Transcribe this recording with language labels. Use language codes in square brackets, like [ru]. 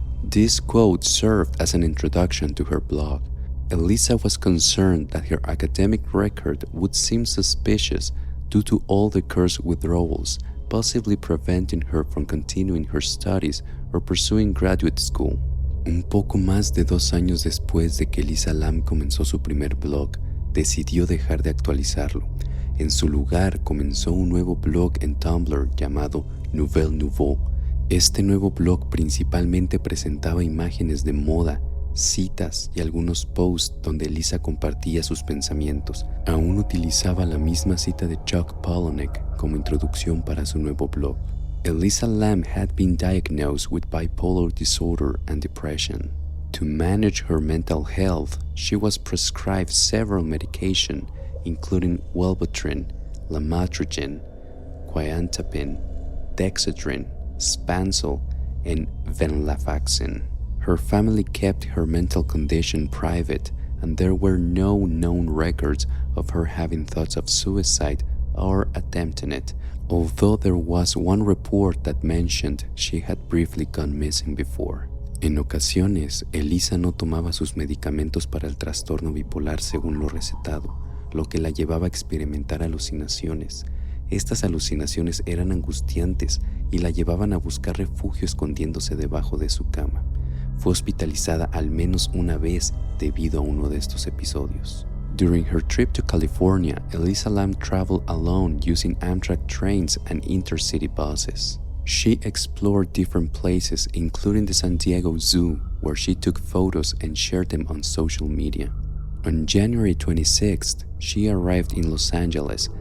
[en] This quote served as an introduction to her blog. Elisa was concerned that her academic record would seem suspicious due to all the cursed withdrawals, possibly preventing her from continuing her studies or pursuing graduate school. [es] Un poco más de 2 años después de que Elisa Lam comenzó su primer blog, decidió dejar de actualizarlo. En su lugar, comenzó un nuevo blog en Tumblr llamado Nouvelle Nouveau. Este nuevo blog principalmente presentaba imágenes de moda, citas y algunos posts donde Elisa compartía sus pensamientos. Aún utilizaba la misma cita de Chuck Palahniuk como introducción para su nuevo blog. [en] Elisa Lam had been diagnosed with bipolar disorder and depression. To manage her mental health, she was prescribed several medications, including Wellbutrin, Lamotrigine, Quetiapine, Dexedrine, Spansel, and venlafaxine. Her family kept her mental condition private, and there were no known records of her having thoughts of suicide or attempting it, although there was one report that mentioned she had briefly gone missing before. [es] En ocasiones, Elisa no tomaba sus medicamentos para el trastorno bipolar según lo recetado, lo que la llevaba a experimentar alucinaciones. Estas alucinaciones eran angustiantes y la llevaban a buscar refugio escondiéndose debajo de su cama. Fue hospitalizada al menos una vez debido a uno de estos episodios. [en] During her trip to California, Elisa Lam traveled alone using Amtrak trains and intercity buses. She explored different places, including the San Diego Zoo, where she took photos and shared them on social media. On January 26th, she arrived in Los Angeles.